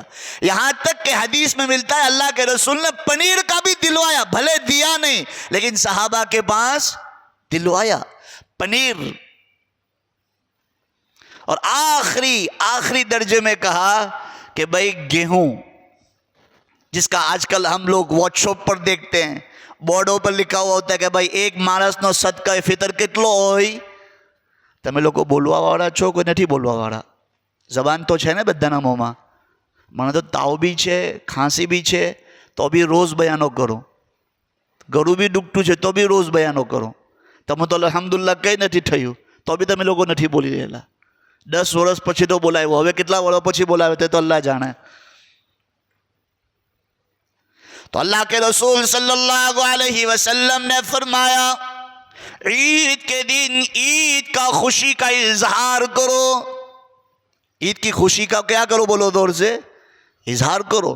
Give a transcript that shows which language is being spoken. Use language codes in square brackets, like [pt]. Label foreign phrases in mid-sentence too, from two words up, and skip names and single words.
[ur] یہاں تک کہ حدیث میں ملتا ہے اللہ کے رسول نے پنیر کا بھی دلوایا، بھلے دیا نہیں لیکن صحابہ کے پاس دلوایا پنیر. اور آخری درجے میں کہا کہ بھائی گیہوں، جس کا آج کل ہم لوگ واٹس ایپ پر دیکھتے ہیں، بورڈوں پر لکھا ہوا ہوتا ہے کہ بھائی ایک مانس નો صدقہ فطر [gu] કેટલો હોય. તમે લોકો બોલવા વાળા છો કે નથી બોલવા વાળા? زبان تو છે ને બધાના મોંમાં. મને તો તાવ બી છે, ખાંસી બી છે, તો બી રોજ બયાનો કરો. ગળું બી દુખતું છે તો બી રોજ બયાનો કરો. તમે તો અલ્હમ્દુલિલ્લાહ કંઈ નથી થયું તો બી તમે લોકો નથી બોલી રહેલા. 10 વર્ષ પછી તો બોલાવ્યો, હવે કેટલા વર્ષ પછી બોલાવે તે તો અલ્લાહ જાણે. [ur] تو اللہ کے رسول صلی اللہ علیہ وسلم نے فرمایا عید کے دن عید کا خوشی کا اظہار کرو. عید کی خوشی کا کیا کرو؟ بولو دور سے، اظہار کرو.